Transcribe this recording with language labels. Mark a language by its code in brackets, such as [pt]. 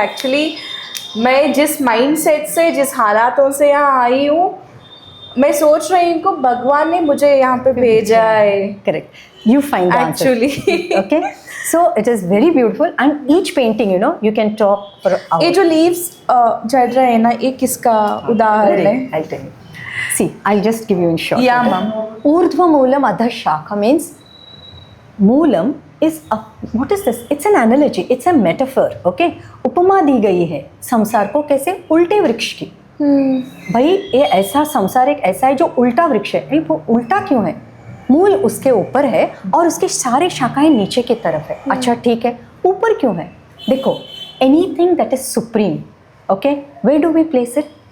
[hi] Actually, मैं जिस mindset से, जिस हालातों से यहाँ आई हूँ, मैं सोच रही हूँ को भगवान ने मुझे यहाँ पे भेजा है. [en] Correct. You find the Actually. answer. Okay. So it is very beautiful, and each painting, you can talk for hours. [hi] ये जो लीव्स झड़ रहे हैं ना, ये किसका उदाहरण है? [en] I'll tell you. See, I'll just give you in short. Yeah, ma'am. [sa] Urdhva Moolam Adha Shakha [en] means Moolam is what is this? It's an analogy. It's a metaphor. Okay. [hi] उपमा दी गई है संसार को कैसे? उल्टे वृक्ष की. भाई ये ऐसा संसार एक ऐसा है जो उल्टा वृक्ष है. वो उल्टा क्यों है? मूल उसके ऊपर है और उसके सारे शाखाएं नीचे की तरफ है. अच्छा ठीक है, ऊपर क्यों है? देखो, [en] Anything that is supreme, okay, where do we place it?